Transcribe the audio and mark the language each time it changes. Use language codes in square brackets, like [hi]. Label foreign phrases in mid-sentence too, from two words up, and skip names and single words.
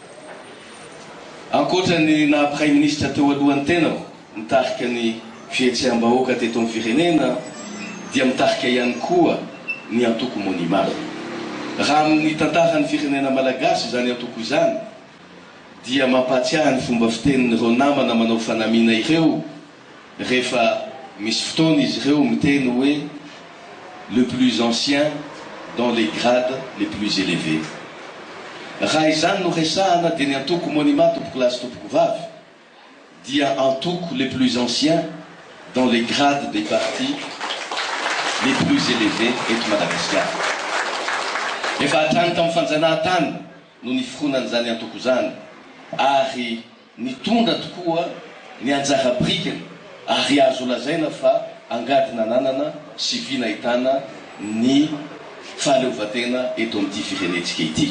[mg] Ankoatrany na [fr] Prime Ministre [mg] teo alohan'ny tenako mitarika ny fihetseham-bahoaka teto amin'ny firenena, dia mitarika ihany koa ny antoko monima. Raha amin'ny tantaran'ny firenena malagasy zany antoko izany dia mampahatsiahy ny fomba fitenin'ireo namana manao fanamina ireo rehefa misy fotoana izy ireo miteny hoe [fr] le plus ancien dans les grades les plus élevés. [mg] Raha izany no resahana dia ny antoko monima tompoko lahy sy tompoko vavy dia antoko [fr] les plus anciens dans les grades des partis les plus élevés [mg] eto Madagasikara. Efa hatrany tamin'ny fanjanahantany no niforonan' antoko zany, ary nitondra tokoa ny anjara-brikany, ary azo lazaina fa angady nananana sy vy nahitana ny fahaleovan-tena eto amin'ity firenentsika ity.